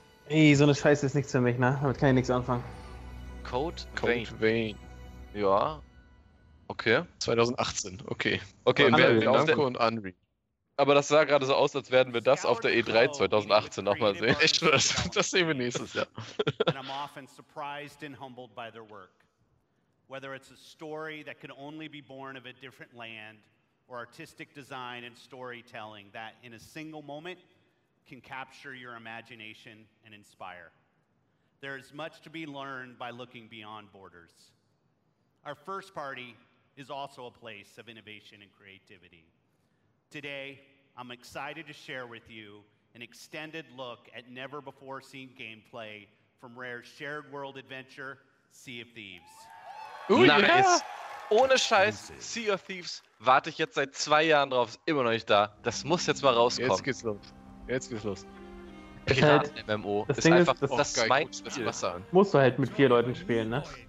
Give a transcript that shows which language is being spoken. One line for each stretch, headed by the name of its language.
German: Ey, so eine Scheiße ist nichts für mich, ne? Damit kann ich nichts anfangen. Code Vein. Ja. Okay. 2018, okay. Okay, Namco und Anri. Aber das sah gerade so aus, als werden wir das auf der E3 2018 nochmal sehen. Echt, das sehen wir nächstes Jahr.
English: And I'm often surprised and humbled by their work. Whether it's a story that can only be born of a different land or artistic design and storytelling that in a single moment can capture your imagination and inspire. There is much to be learned by looking beyond borders. Our first party is also a place of innovation and creativity. Today, I'm excited to share with you an extended look at never-before-seen gameplay from Rare's shared world adventure, Sea of Thieves. Ooh, nice. Yeah.
German: Ohne Scheiß, Sea of Thieves warte ich jetzt seit 2 Jahren drauf, ist immer noch nicht da. Das muss jetzt mal rauskommen. Jetzt geht's los. Jetzt geht's los. Piraten-MMO ist Ding einfach ist, das geil, mein Spiel. Das musst du halt mit 4 Leuten spielen, ne?